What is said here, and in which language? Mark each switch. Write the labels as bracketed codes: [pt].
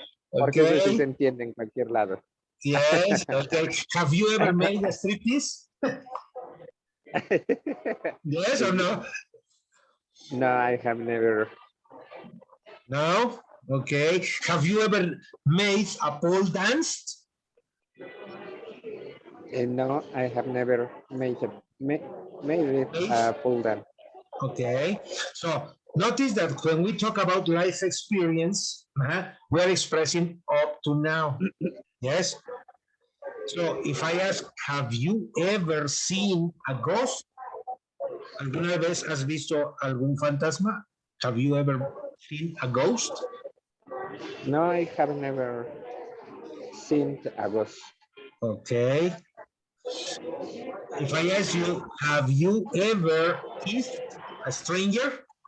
[es] Porque eso sí se entiende en cualquier lado. [en] Yes, okay. Have you ever made a striptease? Yes or no? No, I have never. No? Okay. Have you ever made a pole dance? No, I have never made it a pole dance. Okay. So notice that when we talk about life experience, we're expressing up to now. Yes. So if I ask, have you ever seen a ghost? [es] ¿Alguna vez has visto algún fantasma? [en] Have you ever seen a ghost? No, I have never seen a ghost. Okay. If I ask you, have you ever kissed a stranger?